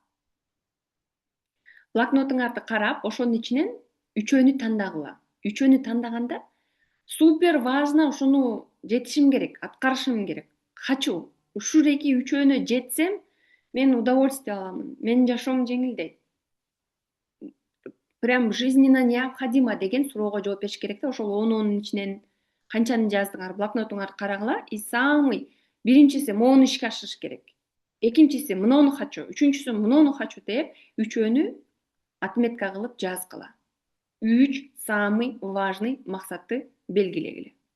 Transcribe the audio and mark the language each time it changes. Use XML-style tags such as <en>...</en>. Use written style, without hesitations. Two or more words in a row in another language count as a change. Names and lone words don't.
<ky>Блокнотуңарды карап, ошонун ичинен үчөөнү тандагыла. Үчөөнү тандаганда</ky> <ru>супер важно</ru> <ky>ушуну жетишим керек, аткарышым керек. Хочу. Ушуреки үчөөнү жетсем, мен удовольствие аламын. Менин жашоом жеңилдейт.</ky> <ru>Прям жизненно необходимо</ru> <ky>деген суроого жооп бериш керек да. Ошол 10 ичинен канчаны жаздыңар, блокнотуңарды карагыла.</ky> <ru>И самый</ru> <ky>биринчиси моуну ишке ашырыш керек. Экинчиси муну хочу, үчүнчүсү муну хочу деп үчөөнү отметка кылып жазгыла. 3</ky> <ru>самый важный</ru> <ky>максатты белгилегиле.</ky>